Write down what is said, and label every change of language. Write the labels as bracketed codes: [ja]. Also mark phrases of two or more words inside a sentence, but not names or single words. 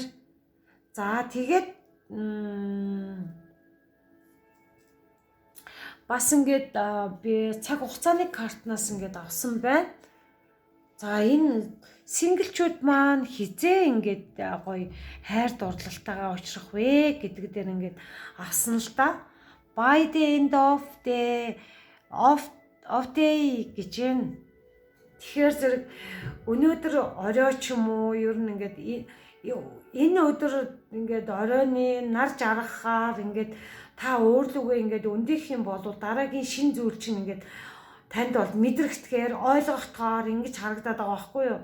[mn] За тэгээд бас ингээд би цаг хугацааны картнаас ингээд авсан байна. За энэ синглчүүд маань хизээ ингээд гоё хайр дурлалтайгаа уулзах вэ гэдэг дээр ингээд авсан л да. [en] By the end of day [mn] гэж юм. Тэгэхээр зэрэг өнөөдөр орой ч юм уу ер нь ингээд энэ өдөр ингээд оройны нар жаргахаар ингээд та өөрлөгөө ингээд өндөх юм бол дараагийн шин зүйл чинь ингээд танд бол мэдрэгдэхээр ойлгохдохоор ингэж харагдаад байгаа байхгүй юу?